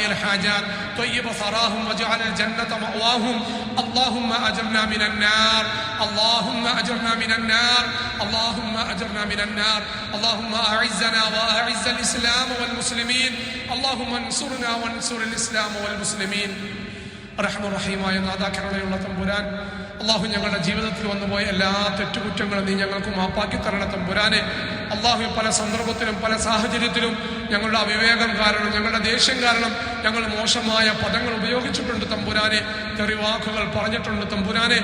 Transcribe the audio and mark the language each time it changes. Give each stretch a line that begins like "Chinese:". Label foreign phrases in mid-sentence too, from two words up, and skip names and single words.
Arabic: الحاجات طيب ثراهم واجعل الجنة مأواهم اللهم أجرنا من النار اللهم أجرنا من النار اللهم أجرنا من النار اللهم أعزنا وأعز الإسلام والمسلمين اللهم انصرنا وانصر الإسلام والمسلمين
Malayalam: റഹ്മാൻ റഹീമായ നാഥാക്കരുണയുള്ള തമ്പുരാൻ, അള്ളാഹു ഞങ്ങളുടെ ജീവിതത്തിൽ വന്നുപോയ എല്ലാ തെറ്റുകുറ്റങ്ങളും നീ ഞങ്ങൾക്ക് മാപ്പാക്കി തരണ തമ്പുരാനെ. അള്ളാഹു പല സന്ദർഭത്തിലും പല സാഹചര്യത്തിലും ഞങ്ങളുടെ അവിവേകം കാരണം, ഞങ്ങളുടെ ദേഷ്യം കാരണം ഞങ്ങൾ മോശമായ പദങ്ങൾ ഉപയോഗിച്ചിട്ടുണ്ട് തമ്പുരാനെ, തെറിവാക്കുകൾ പറഞ്ഞിട്ടുണ്ട് തമ്പുരാനെ.